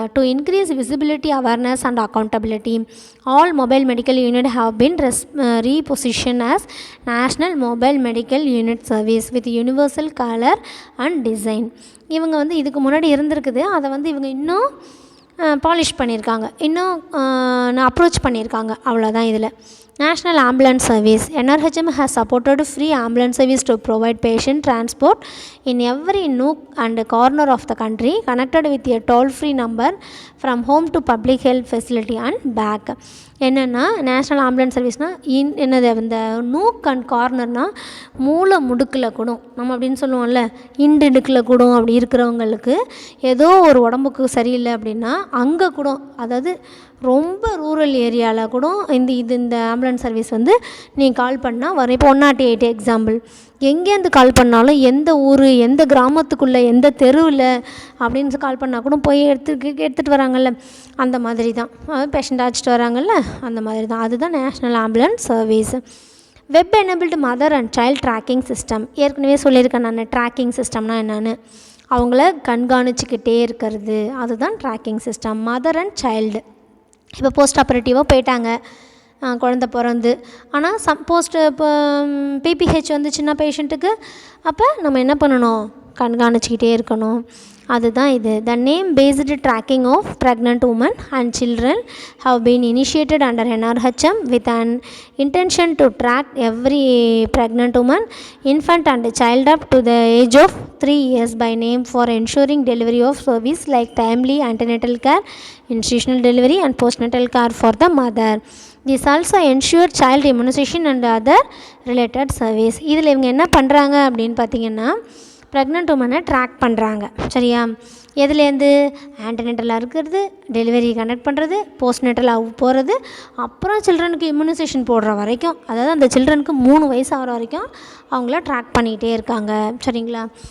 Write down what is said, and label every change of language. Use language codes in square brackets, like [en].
[en] To increase visibility, awareness and accountability, all mobile medical unit have been reposition as national mobile medical unit service with universal colour and design. [ta] இவங்க வந்து இதுக்கு முன்னாடி இருந்திருக்குது, அதை வந்து இவங்க இன்னும் பாலிஷ் பண்ணியிருக்காங்க, இன்னும் அப்ரோச் பண்ணியிருக்காங்க, அவ்வளோதான். இதில் national ambulance service. [en] NRHM has supported free ambulance service to provide patient transport in every nook and corner of the country, connected with a toll-free number from home to public health facility and back. [ta] என்னென்னா national ambulance சர்வீஸ்னால் என்னது இந்த nook and கார்னர்னால் மூளை முடுக்கில் கூட நம்ம அப்படின்னு சொல்லுவோம்ல இடுக்கில் கூட அப்படி இருக்கிறவங்களுக்கு ஏதோ ஒரு உடம்புக்கு சரியில்லை அப்படின்னா அங்கே கூட அதாவது ரொம்ப ரூரல் ஏரியாவில் கூட இந்த ஆம்புலன்ஸ் சர்வீஸ் வந்து நீங்கள் கால் பண்ணால் வரும். இப்போ 108 எக்ஸாம்பிள், எங்கேருந்து கால் பண்ணாலும் எந்த ஊர் எந்த கிராமத்துக்குள்ளே எந்த தெருவில் அப்படின்னு கால் பண்ணால் கூட போய் எடுத்துகிட்டு வராங்கல்ல, அந்த மாதிரி தான் பேஷண்ட் அழைச்சிட்டு வராங்கல்ல, அந்த மாதிரி தான். அதுதான் national ambulance service. Web enabled mother and child tracking system, ஏற்கனவே சொல்லியிருக்கேன் நான் ட்ராக்கிங் சிஸ்டம்னா என்னென்னு. அவங்கள கண்காணிச்சிக்கிட்டே இருக்கிறது, அதுதான் tracking system. Mother and child, இப்போ போஸ்ட் ஆப்ரேட்டிவாக போயிட்டாங்க குழந்த பிறந்து, ஆனால் இப்போ பிபிஹெச் வந்துச்சுன்னா பேஷண்ட்டுக்கு, அப்போ நம்ம என்ன பண்ணணும், கண்காணிச்சிக்கிட்டே இருக்கணும். அதுதான் இது. [en] The name based tracking of pregnant woman and children have been initiated under NRHM with an intention to track every pregnant woman, infant and child up to the age of 3 years by name for ensuring delivery of service like timely antenatal care, institutional delivery and postnatal care for the mother. This also ensure child immunization and other related service. [ta] இதில் இவங்க என்ன பண்ணுறாங்க அப்படின்னு பார்த்தீங்கன்னா, pregnant உமனை track பண்ணுறாங்க. சரியா? எதுலேருந்து ஆன்டினேட்டலாக இருக்கிறது, டெலிவரி கண்டக்ட் பண்ணுறது, போஸ்ட்நேட்டலாக போகிறது, அப்புறம் சில்ட்ரனுக்கு இம்யூனைசேஷன் போடுற வரைக்கும், அதாவது அந்த சில்ட்ரனுக்கு 3 வயசு ஆகிற வரைக்கும் அவங்கள ட்ராக் பண்ணிகிட்டே இருக்காங்க. சரிங்களா?